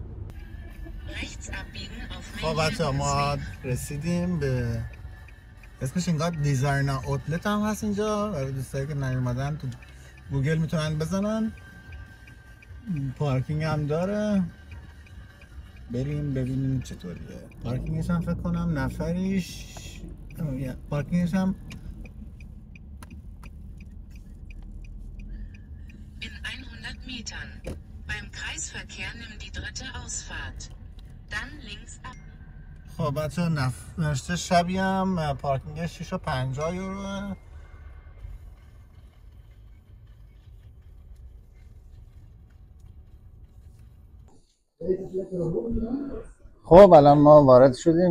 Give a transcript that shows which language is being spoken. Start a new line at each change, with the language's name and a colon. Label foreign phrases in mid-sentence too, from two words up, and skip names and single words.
Persian: خب بچه‌ها ما رسیدیم به اسمش انگار دیزاینا اوتلت هم هست اینجا. برای دوستایی که نیومدن تو گوگل میتونن بزنن. پارکینگ هم داره، بریم ببینیم چطوریه. پارکینگش هم فکر کنم نفریش پارکینگش هم
German: In 100 Metern. Beim Kreisverkehr nimm die dritte Ausfahrt. Dann links ab.
Persian: خب بچه نوشته شبیه هم پارکینگش 650 یوروه. خب الان ما وارد شدیم.